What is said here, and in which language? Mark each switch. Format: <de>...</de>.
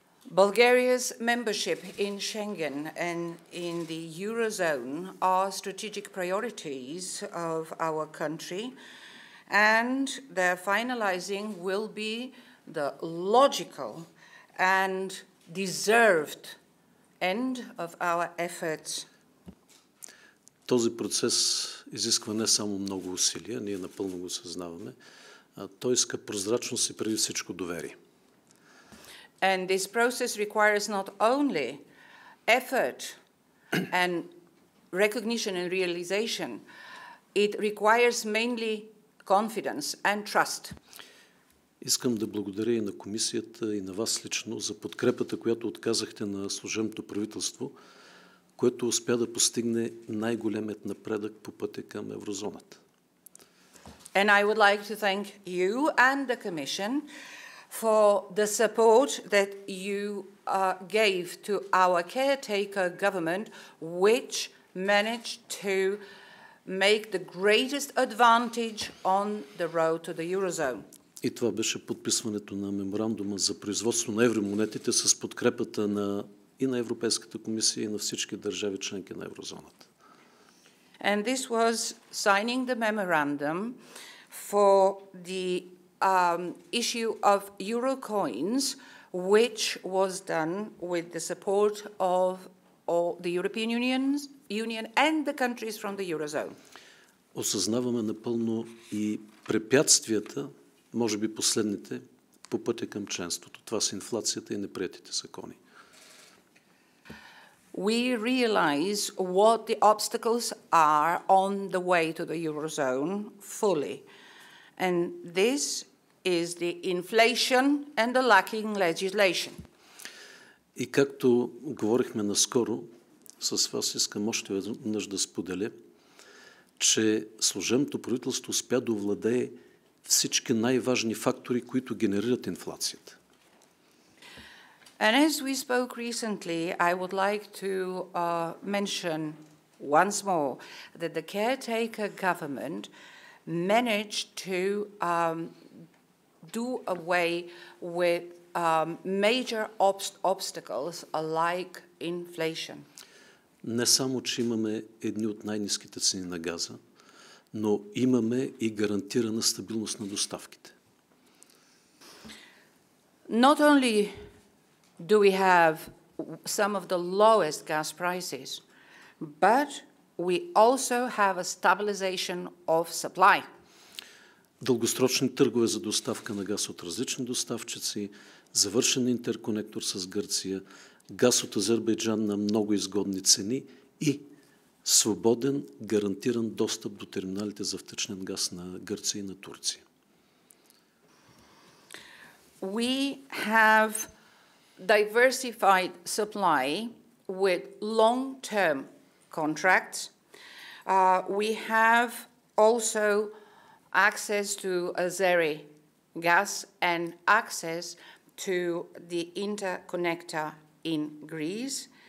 <en>Bulgaria's membership in Schengen and in the Eurozone are strategic priorities of our country, and their finalizing will be the logical and deserved end of our efforts.</en> <bg>Този процес изисква не само много усилия, ние напълно го съзнаваме, той иска прозрачност и преди всичко доверие.</bg> <en>And this process requires not only effort and recognition and realization, it requires mainly confidence and trust.</en> <bg>Искам да благодаря и на комисията, и на вас лично за подкрепата, която отказахте на служебното правителство, което успя да постигне най-големият напредък по пътя към еврозоната.</bg> <en>And I would like to thank you and the Commission for the support that you gave to our caretaker government, which managed to make the greatest advantage on the road to the Eurozone.</en> <bg>И това беше подписването на меморандума за производство на евромонетите с подкрепата и на Европейската комисия, и на всички държави членки на еврозоната.</bg> <en>And this was signing the memorandum for the issue of euro coins, which was done with the support of all the European Union and the countries from the Eurozone.</en> <bg>Осъзнаваме напълно и препятствията, може би последните, по пътя към членството. Това са инфлацията и неприетите закони.</bg> <en>We realize what the obstacles are on the way to the Eurozone fully. And this is the inflation and the lacking legislation.</en> <bg>И както говорихме наскоро, с вас искам още веднъж да споделя, че служебното правителство успя да овладее всички най-важни фактори, които генерират инфлацията.</bg> <en>And as we spoke recently, I would like to mention once more that the caretaker government managed to do away with major obstacles like inflation.</en> <bg>Не само, че имаме едни от най-ниските цени на газа, но имаме и гарантирана стабилност на доставките.</bg> <en>Not only do we have some of the lowest gas prices, but we also have a stabilization of supply.</en> <bg>Дългосрочни търгове за доставка на газ от различни доставчици, завършен интерконектор с Гърция, газ от Азербайджан на много изгодни цени и свободен, гарантиран достъп до терминалите за втечнен газ на Гърция и на Турция.</bg> <en>We have diversified supply with long-term contracts. We have also access to Azeri gas and access to the interconnector in Greece.</en>